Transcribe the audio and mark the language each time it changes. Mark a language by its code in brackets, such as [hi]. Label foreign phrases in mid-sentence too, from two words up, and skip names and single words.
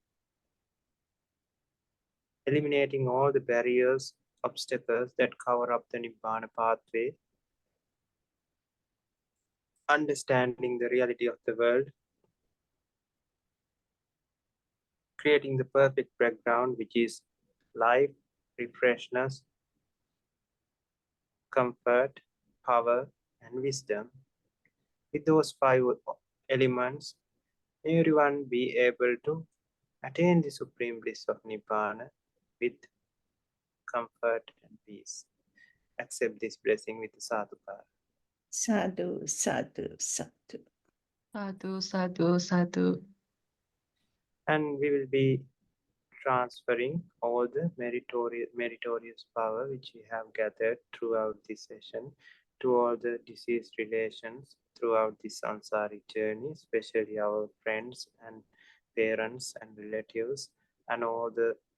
[en] eliminating all the barriers, obstacles that cover up the Nibbana pathway, understanding the reality of the world, creating the perfect background, which is life, refreshness, comfort, power, and wisdom. With those 5 elements, everyone be able to attain the supreme bliss of Nibbana with comfort and peace. Accept this blessing with sadhukara. [pi] Sadhu, sadhu, sadhu. Sadhu, sadhu, sadhu. [en] And we will be transferring all the meritorious power which we have gathered throughout this session to all the deceased relations throughout this samsaric journey, especially our friends and parents and relatives, and all the